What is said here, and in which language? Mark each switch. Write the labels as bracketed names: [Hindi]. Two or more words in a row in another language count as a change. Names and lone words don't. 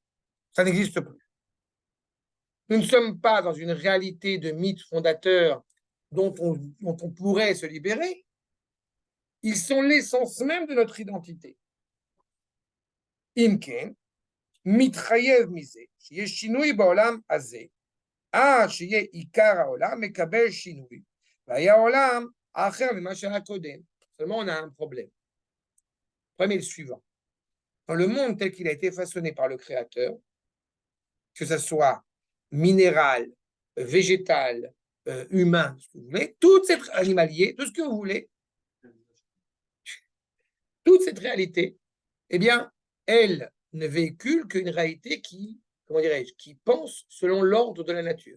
[French] Ça n'existe plus. Nous ne sommes pas dans une réalité de mythe fondateur dont on pourrait se libérer. Ils sont l'essence même de notre identité. [Hebrew] אם כן, מתחייב מזה, שיהיה שינוי בעולם הזה, שיהיה עיקר העולם, מקבל שינוי, והיה עולם האחר ממה שהיה קודם. [French] Seulement, on a un problème. Le problème est le suivant. Dans le monde tel qu'il a été façonné par le Créateur, que ce soit minéral, végétal, humain, ce que vous voulez, toute cette animalier, tout ce que vous voulez, toute cette réalité, eh bien, elle ne véhicule qu'une réalité qui, comment dirais-je, qui pense selon l'ordre de la nature.